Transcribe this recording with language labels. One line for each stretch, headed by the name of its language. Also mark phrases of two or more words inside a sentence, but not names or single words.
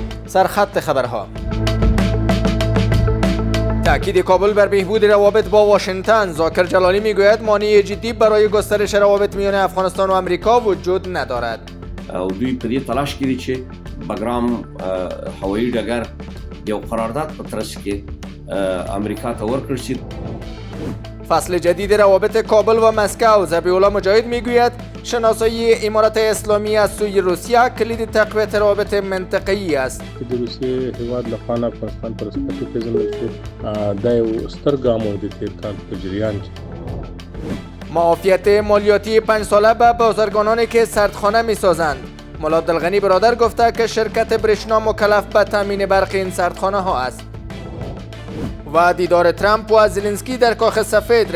Persian: سرخط خبرها. تأکید کابل بر بهبود روابط با واشنگتن. ذاکر جلالی میگوید مانع جدی برای گسترش روابط میان افغانستان و امریکا وجود ندارد.
Pashto: او دوی په دې تلاش کې دي چې بګرام هوایي ډګر یو قرارداد په ترڅ کې امریکا ته ورکړل شي.
Persian: فصل جدید روابط کابل و مسکو. ذبیح الله مجاهد میگوید شناسایی امارت اسلامی از سوی روسیه کلید تقویت روابط منطقه‌ای است.
Pashto: د روسیې هیواد لخوا د افغانستان پر رسمیت وپېژندل شو. دا یو ستر ګام و د تېر کال په جریان کې.
Persian: معافیت مالیاتی 5 ساله به بازرگانانی که سردخانه میسازند. مولا عبدالغنی برادر گفته که شرکت برشنا مکلف به تامین برق این سردخانه ها است. و دیدار ترامپ و زلنسکی در کاخ سفید.